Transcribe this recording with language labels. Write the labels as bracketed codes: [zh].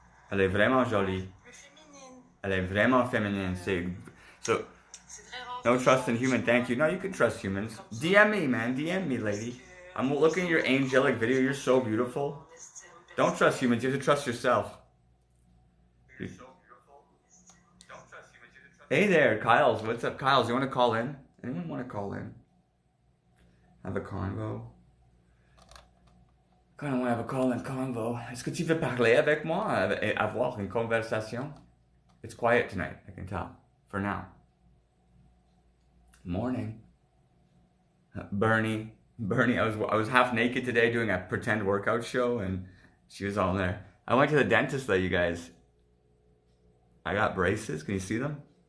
[fr] Elle est vraiment jolie. Elle est vraiment féminine. [en] So, no trust in human. Thank you. No, you can trust humans. DM me, man. DM me, lady. I'm looking at your angelic video. You're so beautiful. Don't trust humans. You have to trust yourself. Hey there, Kyles. What's up, Kyles? You want to call in? Anyone want to call in? Have a convo? [fr] Quand on [en] have a call and convo, [fr] est-ce que tu veux parler avec moi et avoir une conversation? [en] It's quiet tonight, I can tell, for now. Morning. Bernie, I was half naked today doing a pretend workout show and she was all there. I went to the dentist though, you guys. I got braces, can you see them?